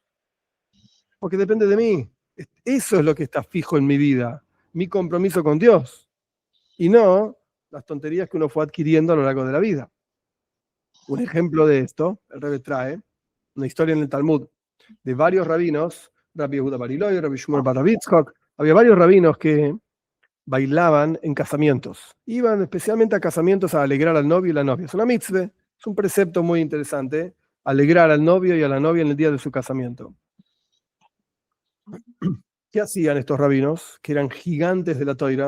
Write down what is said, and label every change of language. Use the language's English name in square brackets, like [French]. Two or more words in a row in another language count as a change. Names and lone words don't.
[Spanish] Porque depende de mí. Eso es lo que está fijo en mi vida, mi compromiso con Dios. Y no las tonterías que uno fue adquiriendo a lo largo de la vida. Un ejemplo de esto, el Rebbe trae una historia en el Talmud de varios rabinos, Rabbi Yehuda bar Ilai, Rabbi Shmuel bar Rav Yitzchak. Había varios rabinos que bailaban en casamientos. Iban especialmente a casamientos a alegrar al novio y la novia. Es una mitzvah, es un precepto muy interesante, alegrar al novio y a la novia en el día de su casamiento. ¿Qué hacían estos rabinos, que eran gigantes de la toira?